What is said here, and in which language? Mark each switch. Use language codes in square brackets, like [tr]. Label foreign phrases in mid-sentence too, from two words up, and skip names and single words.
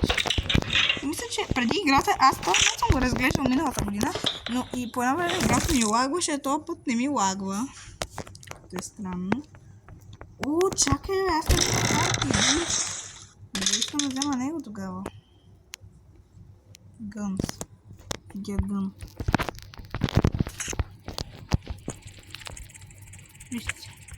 [bg] И мисля, че преди играта, аз това не съм го разглеждал миналата година, но и по едно време играта ми лагваше, този път не ми лагва. Това е странно. Чакай, аз не знам. Не искам да взема него тогава. [en] Guns. Get gun. [bg] Вижте.